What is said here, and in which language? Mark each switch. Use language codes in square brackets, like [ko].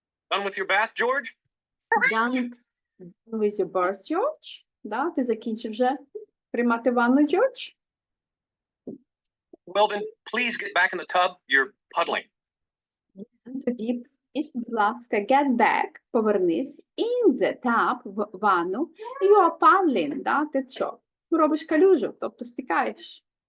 [en] Done with your bath, George? Done with your bath, George? [uk] Да? Ти закінчив вже приймати ванну, Джордж? [en] Well, then please get back in the tub. You're puddling. [uk] Тоді, будь ласка, [en] get back, [uk] повернись, [en] in the tub, [uk] в ванну, [en] you are paddling, [uk] да? Ти що? Робиш калюжу, тобто стікаєш.